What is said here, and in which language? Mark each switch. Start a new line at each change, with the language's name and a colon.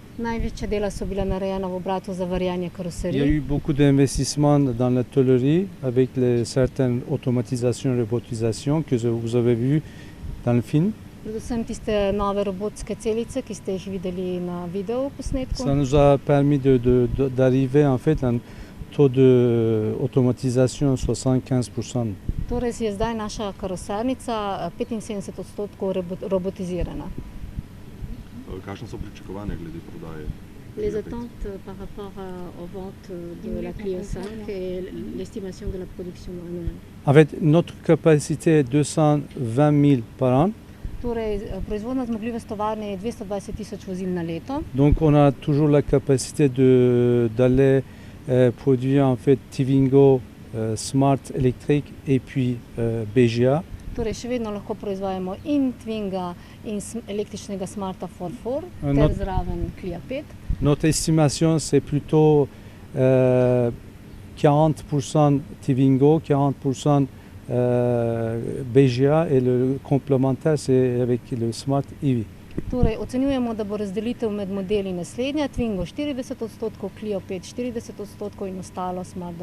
Slovenian: Največja dela so bila narejena v obratu za varjanje
French: Il y a
Slovenian: karoserij.
French: eu beaucoup d'investissements dans la tôlerie avec certaines automatisations et robotisations que vous avez vues dans le film.
Slovenian: Predvsem tiste nove robotske celice, ki ste jih videli na video posnetku.
French: Ça nous a permis d'arriver en fait à un taux d'automatisation 75%.
Slovenian: Torej je zdaj naša karosernica 75% robotizirana. Kakšne so pričakovanja glede prodaje?
French: Les attentes par rapport aux ventes de la Clio 5 et l'estimation de la production annuelle. En fait, notre capacité est 220 000 par an.
Slovenian: Torej, proizvodna zmogljivost tovarne je 220.000 vozil na leto.
French: Donc on a toujours la capacité d'aller produire en fait Twingo, Smart Electric et puis BGA.
Slovenian: Torej, še vedno lahko proizvajamo in Twinga in električnega Smarta 4.4 ter Not- zraven Clio 5.
French: Notre estimation c'est plutôt 40% Twingo, 40% BGA et le complémentaire c'est avec le Smart EV.
Slovenian: Torej, ocenjujemo, da bo razdelitev med modeli naslednja: Twingo 40%, Clio 5 40% in ostalo Smart,